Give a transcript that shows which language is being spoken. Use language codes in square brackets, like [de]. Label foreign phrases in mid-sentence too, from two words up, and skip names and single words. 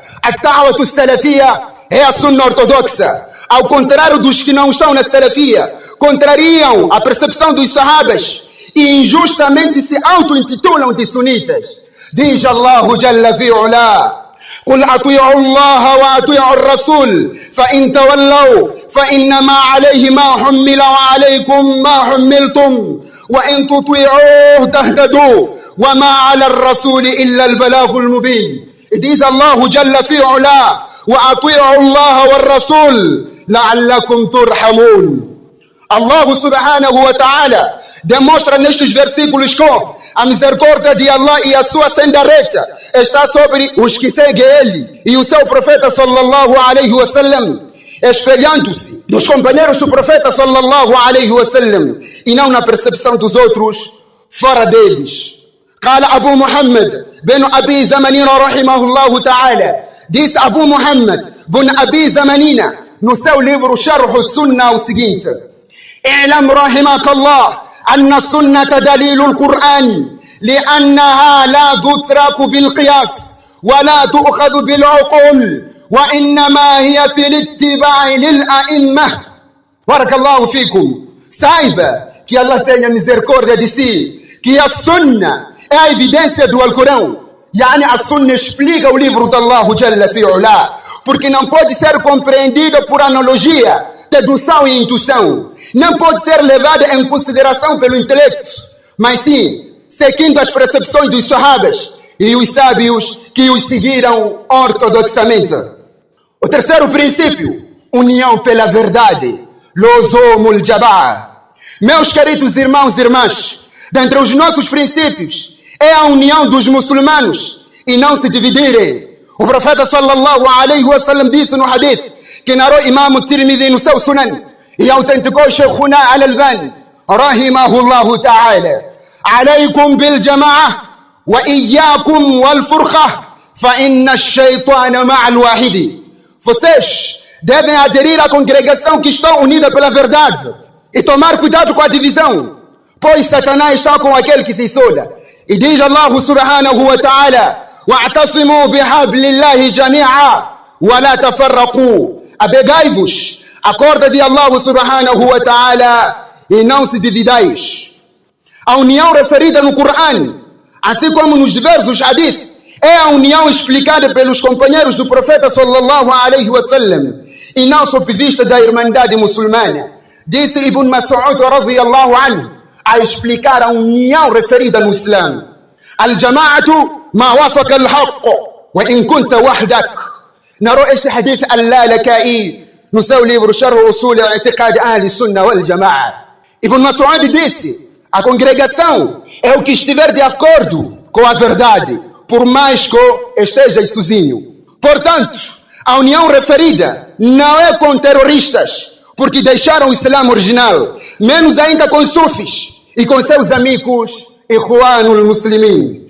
[pt] A da'wah do Salafia é a Sunna ortodoxa. Ao contrário dos que não estão na Salafia, contrariam a percepção dos sahabas e injustamente se auto-intitulam de sunitas. [ar] Diz الله جل في علا: قل أطيعوا الله وأطيعوا الرسول فإن تولوا فإنما عليه ما حمل وعليكم ما حملتم وإن تطيعوه تهتدوا وما على الرسول إلا البلاغ المبين. Diz الله جل في علا: وأطيعوا الله والرسول لعلكم ترحمون. الله سبحانه وتعالى [pt] demonstra nestes versículos que a misericórdia de Allah e a sua senda reta está sobre os que seguem ele e o seu profeta [ar] صلى الله عليه وسلم, [pt] espelhando-se dos companheiros do profeta [ar] صلى الله عليه وسلم [pt] e não na percepção dos outros fora deles. [ar] قال أبو محمد بن أبي زمنين رحمه الله تعالى. [pt] Diz Abu Muhammad bin Abi Zamanina no seu livro Sharh al-Sunnah o seguinte: [ar] اعلم رحمك الله أن السنة دليل القرآن لأنها لا تترك بالقياس ولا تؤخذ بالعقول وإنما هي في الاتباع للأئمة. بارك الله فيكم. [pt] Saiba que Allah tenha misericórdia de si, que a Sunna é a evidência do Alcorão. Yani a Sunna explica o livro de Allah [ar] جل في علا, [pt] porque não pode ser compreendida por analogia, dedução e intuição. Não pode ser levada em consideração pelo intelecto, mas sim seguindo as percepções dos sahabas e os sábios que os seguiram ortodoxamente. O terceiro princípio, união pela verdade, [ar] لزوم الجماعة. [pt] Meus queridos irmãos e irmãs, dentre os nossos princípios é a união dos muçulmanos e não se dividirem. O profeta [ar] صلى الله عليه وسلم [pt] disse no hadith que narrou Imam Tirmidhi no seu Sunan e autenticou Sheikhuna Al-Albani [ar] رحمه الله تعالى: عليكم بالجماعة وإياكم والفرقة فإن الشيطان مع الواحد. [pt] Vocês devem aderir à congregação que está unida pela verdade e tomar cuidado com a divisão, pois Satanás está com aquele que se isola. E diz [ar] الله سبحانه وتعالى واعتصموا بحبل الله جميعا ولا تفرقوا. [pt] Apegai-vos à corda de [ar] الله سبحانه وتعالى [pt] e não se dividais. A união referida no Coran, assim como nos diversos hadith, é a união explicada pelos companheiros do profeta [ar] صلى الله عليه وسلم [pt] e não sob vista da irmandade muçulmana. Disse Ibn Mas'ud [ar] رضي الله عنه [pt] a explicar a união referida no Islã: [ar] الجماعة ما وافق الحق وإن كنت وحدك. [pt] Narrou este hadith al-Lalaka'i no seu livro Sharh Usul I'tiqad Ahli Sunnah wal Jama'a. Ibn Mas'ud disse: a congregação é o que estiver de acordo com a verdade, por mais que esteja sozinho. Portanto, a união referida não é com terroristas, porque deixaram o Islã original, menos ainda com sufis e com seus amigos Ikhwanul Muslimin.